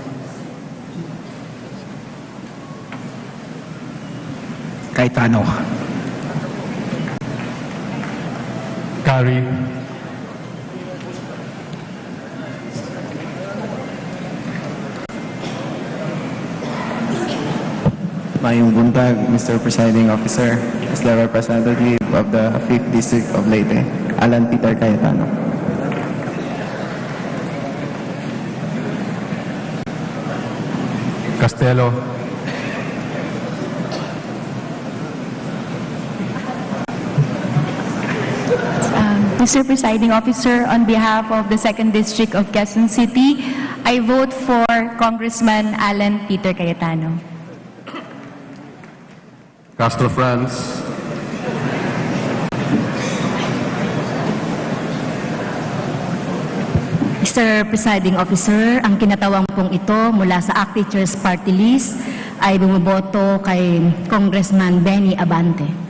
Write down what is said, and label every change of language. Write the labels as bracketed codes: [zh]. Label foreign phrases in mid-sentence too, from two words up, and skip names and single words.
[en] Cayetano. Kari. [ceb] Mayong buntag, Mr. [en] Presiding Officer, as the representative of the 5th District of Leyte, Alan Peter Cayetano. Castelo. Mr. Presiding Officer, on behalf of the 2nd District of Quezon City, I vote for Congressman Alan Peter Cayetano. Castro France. Mr. Presiding Officer, [tl] ang kinatawang pong ito mula sa ACT Teachers Party List ay bumoboto kay Congressman Benny Abante.